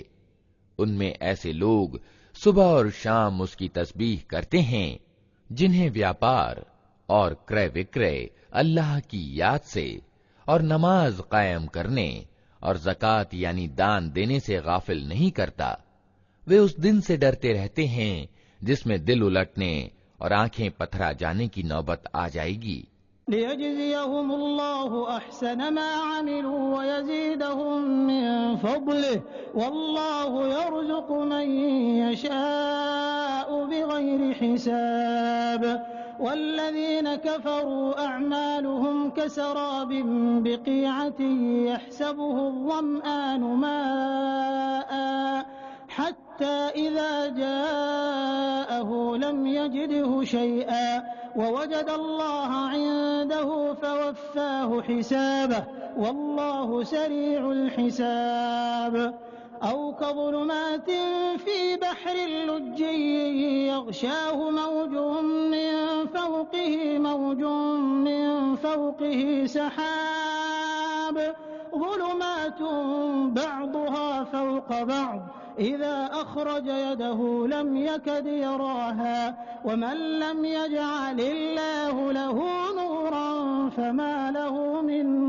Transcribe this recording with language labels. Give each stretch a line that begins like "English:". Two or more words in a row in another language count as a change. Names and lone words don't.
Hindi: उनमें ऐसे लोग सुबह और शाम उसकी तस्बीह करते हैं जिन्हें व्यापार और क्रय विक्रय अल्लाह की याद से और नमाज कायम करने और ज़कात यानी दान देने से गाफिल नहीं करता। वे उस दिन से डरते रहते हैं जिसमें दिल उलटने और आंखें पथरा जाने की नौबत आ जाएगी।
Arabic: ليجزيهم الله أحسن ما عملوا ويزيدهم من فضله والله يرزق من يشاء بغير حساب والذين كفروا أعمالهم كسراب بقيعة يحسبه الظمآن ماء حتى إذا جاءه لم يجده شيئا ووجد الله عنده فوفاه حسابه والله سريع الحساب. أو كظلمات في بحر لجي يغشاه موج من فوقه سحاب ظلمات بعضها فوق بعض إذا أخرج يده لم يكد يراها ومن لم يجعل الله له نورا فما له من